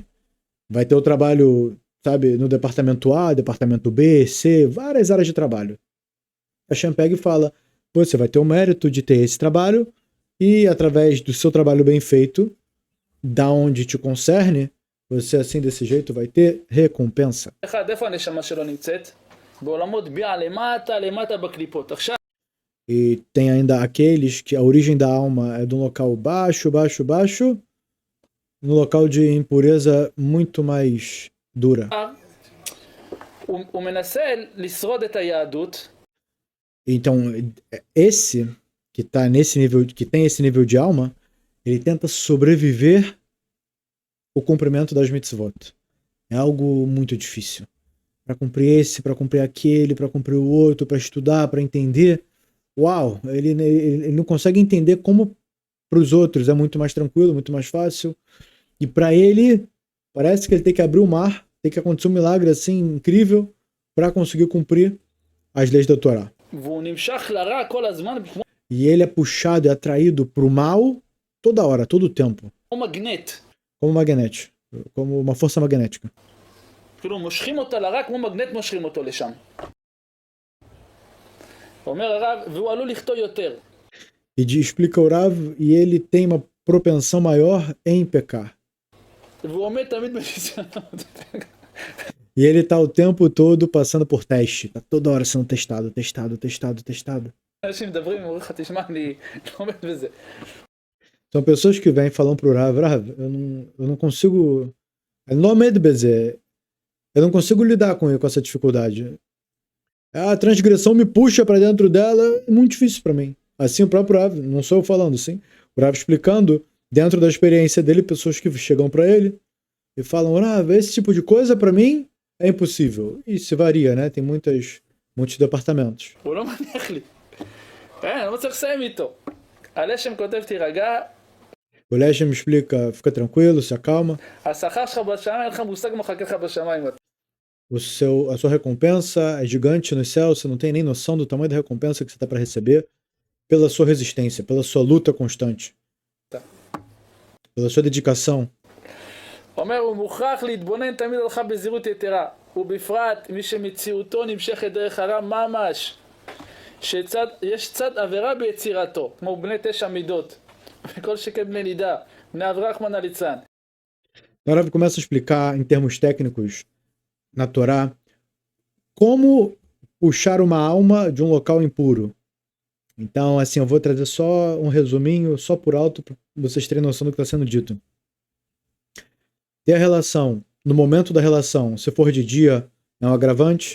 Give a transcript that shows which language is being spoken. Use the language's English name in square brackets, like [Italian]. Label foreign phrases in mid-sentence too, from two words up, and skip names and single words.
[Portuguese] Vai ter o trabalho, sabe, no departamento A, departamento B, C, várias áreas de trabalho. A Hashem pega e fala, você vai ter o mérito de ter esse trabalho e através do seu trabalho bem feito, da onde te concerne, você assim desse jeito vai ter recompensa. [Hebrew] אחד, איפה הנשמה שלו נמצאת? בעולמות ביע למטה, למטה בקליפות. עכשיו, [Portuguese] E tem ainda aqueles que a origem da alma é de um local baixo, baixo, baixo, no local de impureza muito mais dura. [Hebrew] הוא מנסה לשרוד את היהדות, [Portuguese] Então, esse que tá nesse nível, que tem esse nível de alma, ele tenta sobreviver o cumprimento das mitzvot. É algo muito difícil. Para cumprir esse, para cumprir aquele, para cumprir o outro, para estudar, para entender. Uau, ele não consegue entender como para os outros é muito mais tranquilo, muito mais fácil. E para ele, parece que ele tem que abrir o mar, tem que acontecer um milagre assim incrível para conseguir cumprir as leis da Torá. [Hebrew] והוא נמשך לרע כל הזמן כמו [Portuguese] E ele é puxado e atraído para o mal toda hora, todo o tempo. [Hebrew] מגנט. [Portuguese] Como magnético, como uma força magnética. [Hebrew] כאילו מושכים אותה לרע כמו מגנט מושכים אותו לשם. אומר הרב, והוא עלול לחטוא יותר. [Portuguese] Explica o Rav, e ele tem uma propensão maior em pecar. [Hebrew] והוא עומד תמיד בניסיונות. [Portuguese] E ele tá o tempo todo passando por teste. Tá toda hora sendo testado. [Hebrew] אנשים מדברים, אומרים לך, תשמע, אני לא עומד בזה. [Portuguese] São pessoas que vêm falando pro Rav, eu não consigo... Eu não consigo lidar com essa dificuldade. A transgressão me puxa para dentro dela, é muito difícil para mim. Assim o próprio Rav, não sou eu falando, sim. O Rav explicando, dentro da experiência dele, pessoas que chegam para ele e falam, Rav, esse tipo de coisa para mim é impossível. E se varia, né? Tem muitos departamentos. [Hebrew] הוא לא מניח לי. אני לא צריך לסיים איתו. הלשם כותב תירגע, [Portuguese] O Leshem explica, fica tranquilo, se acalma. [Hebrew] השכר שלך בשמיים, אין לך מושג מה מחכה לך בשמיים. [Portuguese] A sua recompensa é gigante no céu, você não tem nem noção do tamanho da recompensa que você está para receber pela sua resistência, pela sua luta constante, pela sua dedicação. [Hebrew] אומר, הוא מוכרח להתבונן תמיד הלכה בזהירות יתרה, ובפרט מי שמציאותו נמשכת דרך הרע ממש, שיש צד עבירה ביצירתו, כמו בני 9 מידות, וכל שכן בני נידה, בני אברהם רחמנא ליצלן. [Portuguese] Agora ele começa a explicar em termos técnicos na Torá como puxar uma alma de um local impuro. Então, assim, eu vou trazer só um resuminho, só por alto, para vocês terem noção do que está sendo dito. Ter a relação, no momento da relação, se for de dia, é um agravante.